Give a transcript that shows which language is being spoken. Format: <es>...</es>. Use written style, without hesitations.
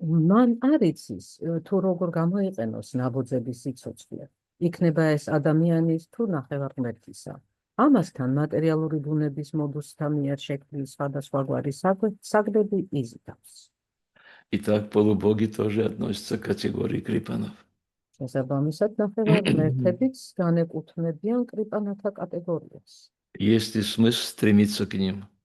<ka>მან არ იცის, თუ როგორ გამოიყენოს ნაბოძების სიცოცხლე. იქნება ეს ადამიანის თუ ნახევარღმერთისა. ამასთან მატერიალური ბუნების მოდუსთა მიერ შექმნილი სხვადასხვაგვარი საგნები იზიდავს.</ka> <ru>Итак, полубоги тоже относятся к категории Крипанов.</ru> <ka>შესაბამისად, ნახევარღმერთებიც განეკუთვნებიან კრიპანათა კატეგორიას.</ka> <ru>Есть ли смысл стремиться к ним?</ru>